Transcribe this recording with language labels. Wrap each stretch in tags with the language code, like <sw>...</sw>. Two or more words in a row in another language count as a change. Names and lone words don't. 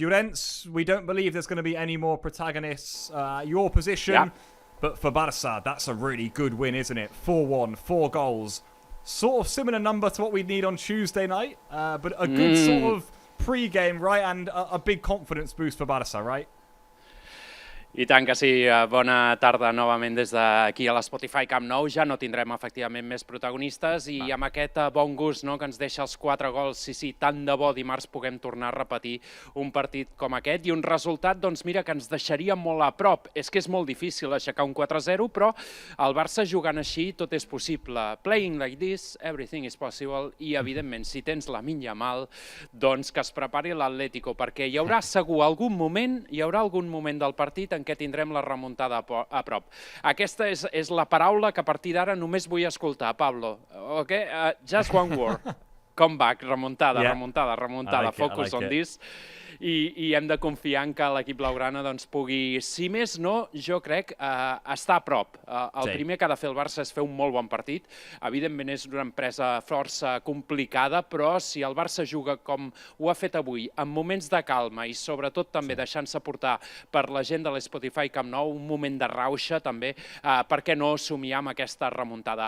<en>Llorens, we don't believe there's going to be any more protagonists your position. Yeah. But for Barca, that's a really good win, isn't it? 4-1, 4 goals. Sort of similar number to what we'd need on Tuesday night, but a good sort of pre-game, right? And a big confidence boost for Barca, right?</en> <ca>I tant que sí, bona tarda novament des d'aquí a l'Spotify Camp Nou. Ja no tindrem efectivament més protagonistes i amb aquest bon gust que ens deixa els 4 gols, sí, tant de bo dimarts puguem tornar a repetir un partit com aquest i un resultat, doncs mira, que ens deixaria molt a prop. És que és molt difícil aixecar un 4-0, però el Barça jugant així tot és possible.</ca> <en>Playing like this, everything is possible</en> <ca>i evidentment si tens Lamine Yamal, doncs que es prepari l'Atlético, perquè hi haurà segur algun moment del partit en què tindrem la remuntada a prop. Aquesta és la paraula que a partir d'ara només vull escoltar, Pablo.</ca> <en>Okay? Just one word. Come back, remuntada, focus on this.</en> <ca>I hem de confiar en que l'equip blaugrana pugui, si més no, jo crec, estar a prop. El primer que ha de fer el Barça és fer un molt bon partit. Evidentment és una empresa força complicada, però si el Barça juga com ho ha fet avui, en moments de calma i sobretot també deixant-se portar per la gent de l'Spotify Camp Nou, un moment de rauxa també, per què no somiar amb aquesta remuntada.</ca>